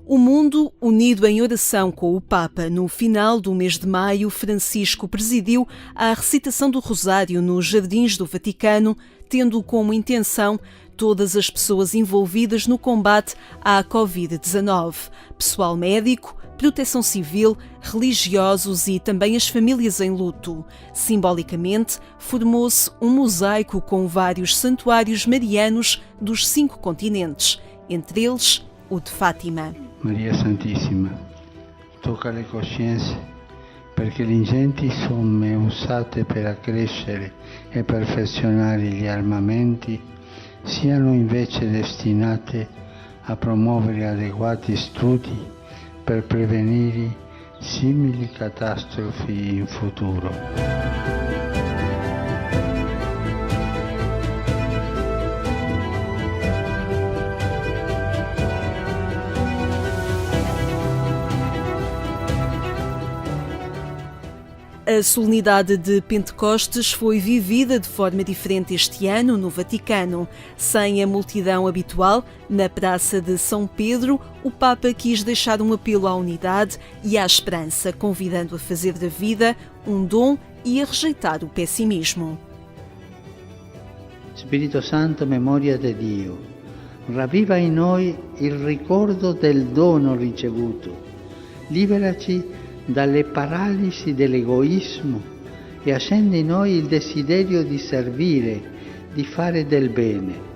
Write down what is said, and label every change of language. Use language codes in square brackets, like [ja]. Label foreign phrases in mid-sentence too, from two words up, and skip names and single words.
[pt] mundo unido em oração com o Papa, no final do mês de maio, Francisco presidiu a recitação do Rosário nos Jardins do Vaticano, tendo como intenção todas as pessoas envolvidas no combate à Covid-19, pessoal médico, proteção civil, religiosos e também as famílias em luto. Simbolicamente, formou-se um mosaico com vários santuários marianos dos 5 continentes, entre eles o de Fátima. [it] Maria Santissima, tocca le coscienze perché le ingenti somme usate per accrescere e perfezionare gli armamenti siano invece destinate a promuovere adeguati studi per prevenire simili catastrofi in futuro. [pt] A solenidade de Pentecostes foi vivida de forma diferente este ano no Vaticano. Sem a multidão habitual, na Praça de São Pedro, o Papa quis deixar um apelo à unidade e à esperança, convidando a fazer da vida um dom e a rejeitar o pessimismo. [it] Spirito Santo, memoria di Dio, ravviva in noi il ricordo del dono ricevuto, liberaci dalle paralisi dell'egoismo e accende in noi il desiderio di servire, di fare del bene.